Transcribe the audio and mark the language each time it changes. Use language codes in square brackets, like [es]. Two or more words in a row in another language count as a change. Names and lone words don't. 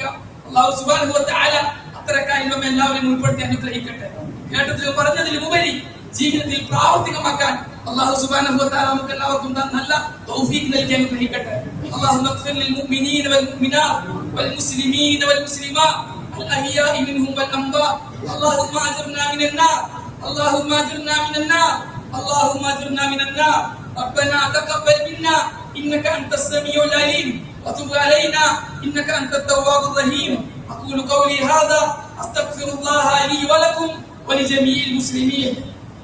[ar] الله سبحانه و تعالى [ml] അത്തരക്കാരിൽ നമ്മെ എല്ലാവരെയും ഉൾപ്പെടുത്തി അനുഗ്രഹിക്കട്ടെ. കേട്ടതിലും പറഞ്ഞതിലും ഉപരി ജീവിതത്തിൽ പ്രാവർത്തികമാക്കാൻ [ar] الله سبحانه و تعالى [ml] നമുക്ക് എല്ലാവർക്കും നല്ല തൗഫീഖ് നൽകി അനുഗ്രഹിക്കട്ടെ. [ar] اللهم اغفر للمؤمنين والمؤمنات والمسلمين والمسلمات الأحياء منهم والأموات. اللهم اجرنا من النار، اللهم اجرنا من النار، اللهم اجرنا من النار. ربنا تقبل منا انك انت السميع العليم وتب علينا انك انت التواب الرحيم. اقول قولي هذا استغفر الله لي ولكم ولجميع المسلمين.